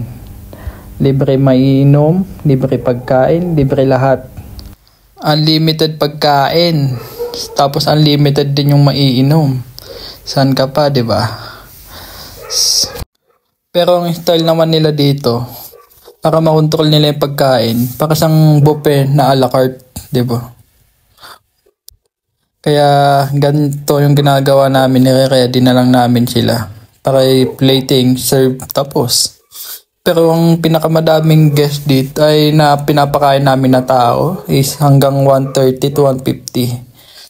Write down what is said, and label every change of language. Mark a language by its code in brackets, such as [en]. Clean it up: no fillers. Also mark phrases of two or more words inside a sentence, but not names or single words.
[tl] Libre maiinom, libre pagkain, libre lahat. Unlimited pagkain, tapos unlimited din yung maiinom. Saan ka pa, di ba? Pero ang style naman nila dito, para makontrol nila yung pagkain, para siyang buffet na a la carte, di ba? Kaya ganito yung ginagawa namin, nire-ready na lang namin sila para plating, serve, tapos. Pero ang pinakamadaming guest dito ay na pinapakain namin na tao is hanggang 130 to 150.